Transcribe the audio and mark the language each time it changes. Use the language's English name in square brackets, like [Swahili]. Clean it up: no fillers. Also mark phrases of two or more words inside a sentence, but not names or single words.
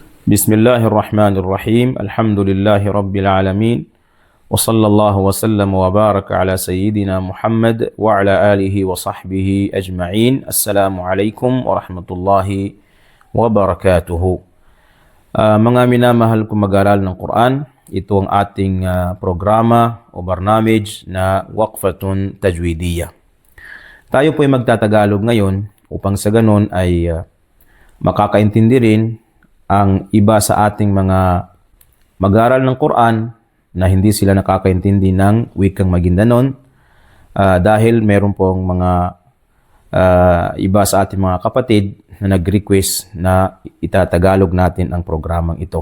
[Arabic] بسم الله الرحمن الرحيم الحمد لله رب العالمين وصلى الله وسلم وبارك على سيدنا محمد وعلى آله وصحبه أجمعين. السلام عليكم ورحمة الله وبركاته. [Filipino] Mga minamahal kong mag-aral ng Quran, ito ang ating programa o barnamij na Waqfatun Tajwidiyya. Tayo po ay magtatagalog ngayon upang sa ganon ay makakaintindi rin ang iba sa ating mga mag-aaral ng Quran na hindi sila nakakaintindi ng wikang Maguindanon dahil meron pong mga iba sa ating mga kapatid na nag-request na itatagalog natin ang programang ito.